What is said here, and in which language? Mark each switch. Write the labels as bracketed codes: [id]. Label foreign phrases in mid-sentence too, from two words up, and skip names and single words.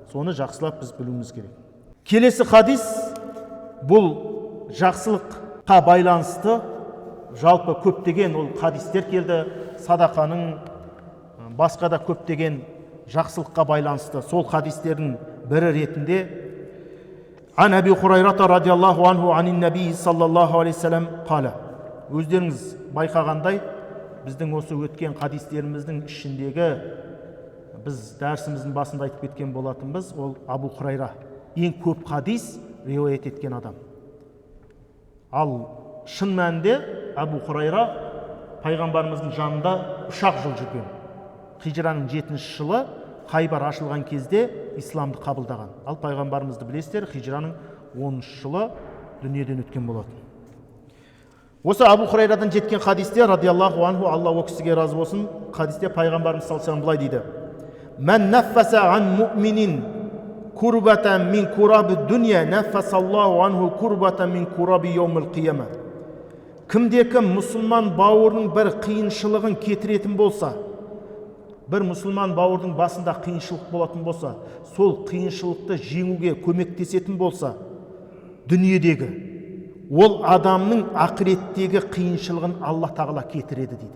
[kk] Соны жақсылап біз білуіміз керек. Келесі хадис бұл жақсылыққа байланысты жалпы көптеген ол хадистер келді, садақаның, басқа да көптеген жақсылыққа байланысты. Сол хадистердің бірі ретінде [ar] عن أبي هريرة رضي الله عنه عن النبي صلى الله عليه سلم قال. [kk] Өздеріңіз байқағандай, біздің осы өткен хадистеріміздің ішіндегі, біз дәрісіміздің басында айтып кеткен болатынбыз, ол Абу Хурайра ең көп хадис риуаят еткен адам. Ал шын мәнінде Абу Хурайра пайғамбарымыздың жанында 3 жыл жүрген. Хижраның 7-ші жылы Хайбар ашылған кезде исламды қабылдаған. Ал пайғамбарымызды білесіздер, хижраның 10-ші жылы дүниеден өткен болатын. Осы Абу Хурайрадан жеткен хадисте [ar] رضي الله عنه, [kk] Алла о кісіге разы болсын, хадисте пайғамбарымыз [ar] صلى الله عليه [kk] былай дейді: [ar] "من نفس عن مؤمن كربة من كرب الدنيا نفس الله عنه كربة من كرب يوم القيامة." [kk] Кімде-кім мұсылман бауырының бір қиыншылығын кетіретін болса, бір мұсылман бауырдың басында қиыншылық болатын болса, сол қиыншылықты жеңуге көмектесетін болса, дүниедегі, ол адамның ақыреттегі қиыншылығын Алла тағала кетіреді дейді.